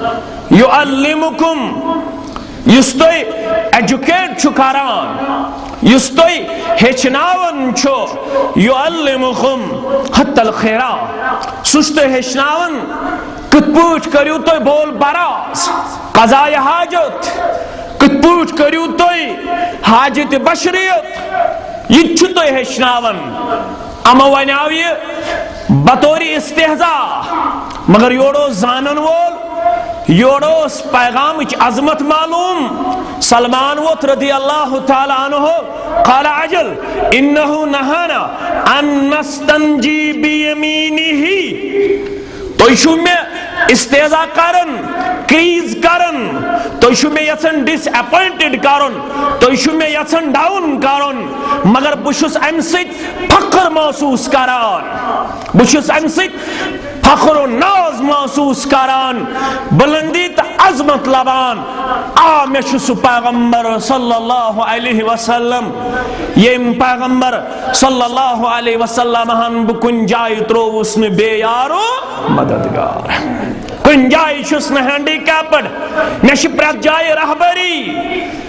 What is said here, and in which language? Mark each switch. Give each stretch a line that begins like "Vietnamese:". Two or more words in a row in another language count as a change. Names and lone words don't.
Kashmiri: یعلمکم یس تُہۍ ایجوکیٹ چھُ کران یس تُہۍ ہیٚچھناوان چھُ
Arabic: یعلمکم حتی الخیرا
Kashmiri: سُہ چھُ تُہۍ ہیٚچھناوان کِتھ پٲٹھۍ کٔرِو تُہۍ بول براز قضایہِ حاجت کِتھ پٲٹھۍ کٔرِو تُہۍ حاجت بشریت یہ چھُ تُہۍ ہیٚچھناوان اما ونیاو یہ بطور استہزا مگر یور اوس زانن وول یور اوس پیغامچ عظمت معلوم سلمان ووت
Arabic: رضی اللہ تعالی عنہ قال عجل انه نهانا ان نستنجی بیمینہ
Kashmiri: تُہۍ چھُو مےٚ استہزا کرن کریز کرن تُہۍ چھُو مےٚ یژھان ڈس اپوینٹڈ کرن تُہۍ چھُو مےٚ یژھان ڈاؤن کرن مگر بہٕ چھُس امہِ سۭتۍ فخر محسوس کران بہٕ چھُس امہِ سۭتۍ فخر و ناز محسوس کران بلندی تہٕ عظمت لبان آ مےٚ چھُ سُہ پیغمبر
Arabic: صلی اللہ علیہ وسلم
Kashmiri: ییٚمۍ پیغمبر
Arabic: صلی اللہ علیہ وسلم
Kashmiri: ہن بہٕ کُنہِ جایہِ ترٛووُس نہٕ
Urdu: بے یارو مددگار
Kashmiri: کُنہِ جایہِ چھُس نہٕ ہینڈی کیپڈ مےٚ چھِ پرٛٮ۪تھ جایہِ رہبری